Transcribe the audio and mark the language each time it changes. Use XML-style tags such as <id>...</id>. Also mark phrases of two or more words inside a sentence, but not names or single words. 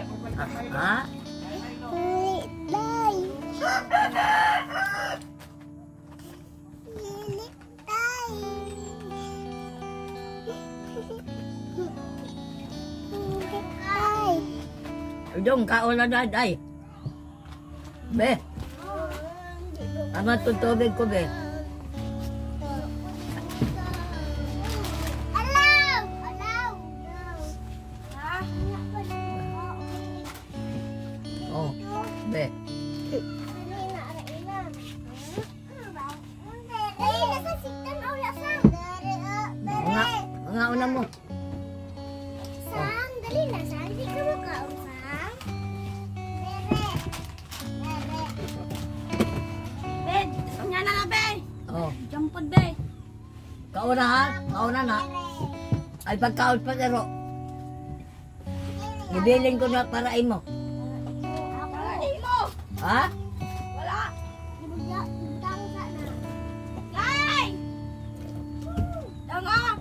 <hil>Ha? Day. Lilit day. Dong kaon na daday. Be. Ama tutubig ko be. Oh, be. Nga una mo. Sang, dali na sang. Di ka mo kaon, sang. Ben, kanya na nga, Ben. Oh, Jampod, Ben. kauna ha? Kauna na. Ay pagkaon pa pero. Gibilin ko na para imo. Wala, di mo. Ha? Wala. Ibutang ka na. Nay! Tango!</hil>